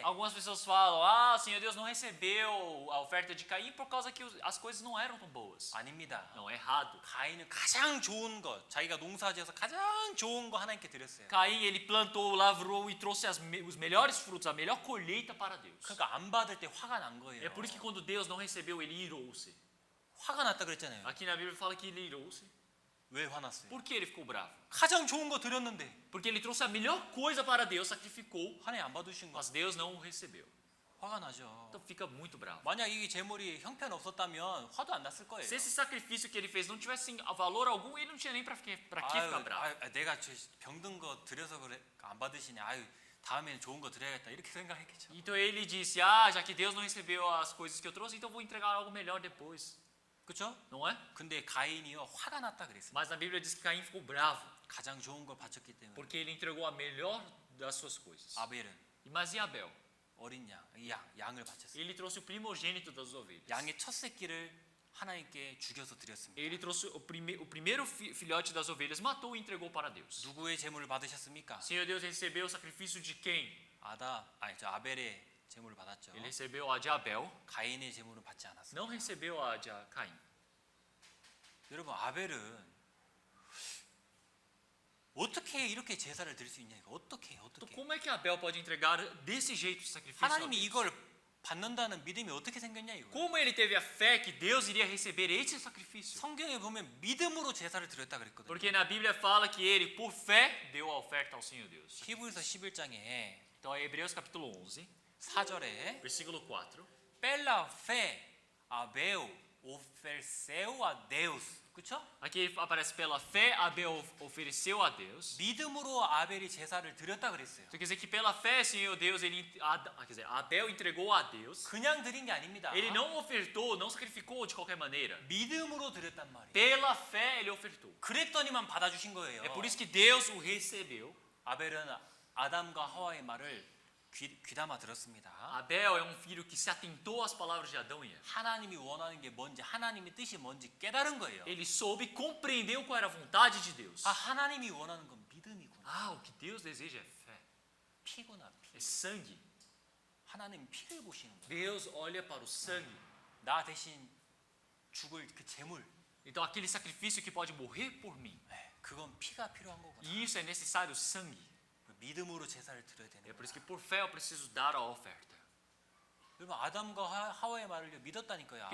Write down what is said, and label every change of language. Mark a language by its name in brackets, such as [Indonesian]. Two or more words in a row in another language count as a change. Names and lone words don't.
[Portuguese] Algumas pessoas falam: ah, o Senhor Deus não recebeu a oferta de Caim por causa que as coisas não eram tão boas. [Korean] 아닙니다. [Portuguese] Não, errado. [Korean] 가인은 가장 좋은 것, 자기가 농사지어서 가장 좋은 거 하나님께 드렸어요. [Portuguese] Caim, ele plantou, lavrou e trouxe os melhores frutos, a melhor colheita para Deus. [Korean] 그러니까 안 받을 때 화가 난 거예요. [Portuguese] É por isso que quando Deus não recebeu, ele irou-se. [Korean] 화가 났다 그랬잖아요. [Portuguese] Aqui na Bíblia fala que ele irou-se. [Korean] 왜 화났어요? [Portuguese] Por que ele ficou bravo? [Korean] 가장 좋은 거 드렸는데 [Portuguese] Porque ele trouxe a melhor coisa para Deus, sacrificou, [Korean] 하나님 안 받으신 거 [Portuguese] mas Deus não o recebeu. [Korean] 화가 나죠. [Portuguese] Então fica muito bravo. [Korean] 만약 이 제물이 형편 없었다면 화도 안 났을 거예요. [Portuguese] Se esse sacrifício que ele fez não tivesse valor algum, ele não tinha nem para que ficar bravo. [Korean] 내가 저 병든 거 드려서 그래 안 받으시냐. 아유, 다음에는 좋은 거 드려야겠다. 이렇게 생각했겠죠. [Portuguese] Então ele disse: ah, já que Deus não recebeu as coisas que eu trouxe, então vou entregar algo melhor depois. [Korean] 그렇죠? [Portuguese] Não é? [Korean] 근데 가인이요 화가 났다 그랬어요. [Portuguese] Mas na Bíblia diz que Caim ficou bravo, [Korean] 가장 좋은 걸 바쳤기 때문에. [Portuguese] porque ele entregou a melhor das suas coisas. [Korean] 아벨은 [Portuguese] Mas e Abel? [Korean] 어린 양을 바쳤어요. [Portuguese] Ele trouxe o primogênito das ovelhas. [Korean] 양의 첫 새끼를 하나님께 죽여서 드렸습니다. [Portuguese] Ele trouxe o primeiro filhote das ovelhas, matou e entregou para Deus. [Korean] 누구의 제물을 받으셨습니까? [Portuguese] Senhor Deus recebeu o sacrifício de quem? [Korean] 아벨의 제물을 받았죠. [Portuguese] Ele recebeu a de Abel, [Korean] 가인의 제물은 받지 않았어요. [Portuguese] não recebeu a de Caim. [Korean] 여러분 아벨은 어떻게 이렇게 제사를 드릴 수 있냐 이거 어떻게 [Portuguese] Então como é que Abel pode entregar desse jeito o sacrifício? a [Korean] 하나님이 [Portuguese] Deus? [Korean] 이걸 받는다는 믿음이 어떻게 생겼냐 이거. [Portuguese] Como ele teve a fé que Deus iria receber esse sacrifício? [Korean] 성경에 보면 믿음으로 제사를 드렸다 그랬거든요. [Portuguese] Porque na Bíblia fala que ele, por fé, deu a oferta ao Senhor Deus. [Korean] 히브리서 11장에 [Portuguese] Então, é Hebreus capítulo 11, [Korean] 4절에 [Portuguese] versículo 4. pela fé Abel ofereceu a Deus 그렇죠? Aqui aparece: pela fé, Abel ofereceu a Deus. [Korean] 믿음으로 아벨이 제사를 드렸다 그랬어요. [Portuguese] Então, quer dizer que pela fé, Senhor Deus, Abel entregou a Deus. [Korean] 그냥 드린 게 아닙니다. [Portuguese] Ele não ofertou, não sacrificou de qualquer maneira. [Korean] 믿음으로 드렸단 말이에요. [Portuguese] Pela fé, ele ofertou. [Korean] 그랬더니만 받아주신 거예요. [Portuguese] É por isso que Deus o recebeu. [Korean] 아벨은 아담과 하와의 말을 귀담아 들었습니다. [Portuguese] Abel é um filho que se atentou às palavras de Adão e Eva. [Korean] 하나님이 원하는 게 뭔지 하나님의 뜻이 뭔지 깨달은 거예요. [Portuguese] Ele soube, compreendeu qual era a vontade de Deus. [Korean] 아 하나님이 원하는 건 믿음이구나. [Portuguese] Ah, o que Deus deseja é fé, [Korean] 피구나 피. [Portuguese] é sangue. [Korean] 하나님 피를 보시는 거예요. [Portuguese] Deus olha para o sangue. [Korean] 나 대신 죽을 그 제물. [Portuguese] Então, aquele sacrifício que pode morrer por mim. [Korean] 그건 피가 필요한 거구나. [Portuguese] E isso é necessário sangue. [Korean] 믿음으로 제사를 드려야 되는 [Portuguese] É por [Korean] 거예요. [Portuguese] isso que por fé eu preciso dar a oferta. [Korean] 여러분 아담과 하와의 말을 믿었다니까요.